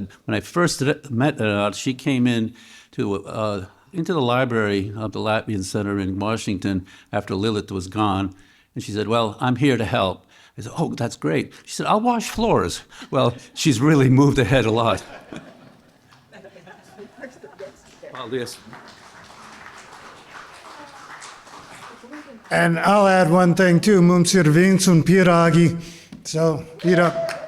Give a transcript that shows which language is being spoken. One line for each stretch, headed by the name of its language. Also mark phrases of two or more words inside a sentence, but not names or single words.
English: When I first met Renat, she came in into the library of the Latvian Center in Washington after Lilith was gone, and she said, well, I'm here to help. I said, oh, that's great. She said, I'll wash floors. Well, she's really moved ahead a lot.
Latvian: Paldies.
English: And I'll add one thing too,
Latvian: mums ir vīns un pierāgi.
English: So, eat up.